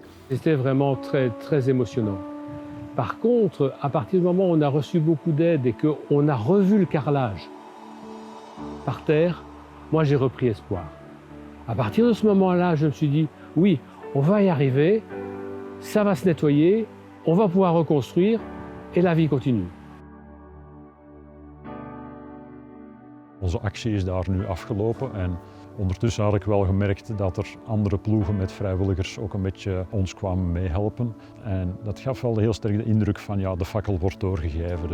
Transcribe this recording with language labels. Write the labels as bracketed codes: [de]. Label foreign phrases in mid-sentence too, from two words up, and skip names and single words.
[fr] C'était vraiment très émotionnant. Par contre, à partir du moment où on a reçu beaucoup d'aide et qu'on a revu le carrelage par terre, moi j'ai repris espoir. À partir de ce moment-là, je me suis dit, oui, on va y arriver, ça va se nettoyer, on va pouvoir reconstruire et la vie continue. [nl] Onze actie is daar nu afgelopen en ondertussen had ik wel gemerkt dat er andere ploegen met vrijwilligers ook een beetje ons kwamen meehelpen. En dat gaf wel heel sterk de indruk van ja, de fakkel wordt doorgegeven.